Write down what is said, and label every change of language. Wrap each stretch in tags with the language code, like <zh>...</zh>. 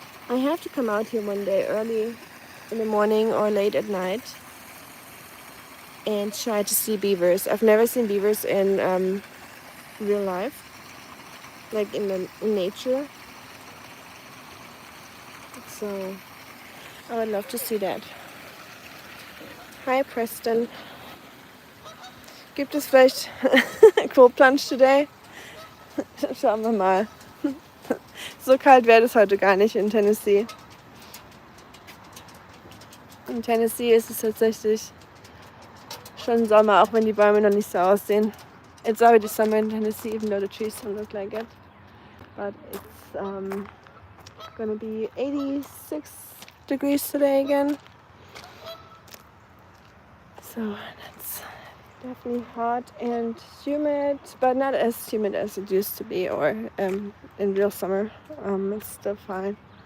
<en>I have to come out here one day early in the morning or late at night and try to see beavers. I've never seen beavers in real life, like in nature. So I would love to see that. Hi Preston.</en> <de>Gibt es vielleicht Cold Plunge today? Schauen wir mal. So kalt wäre es heute gar nicht in Tennessee. In Tennessee ist es tatsächlich schon Sommer, auch wenn die Bäume noch nicht so aussehen.</de> <en>It's already summer in Tennessee, even though the trees don't look like it. But it's gonna be 86 degrees today again. So that's definitely hot and humid, but not as humid as it used to be or in real summer. It's still fine.</en>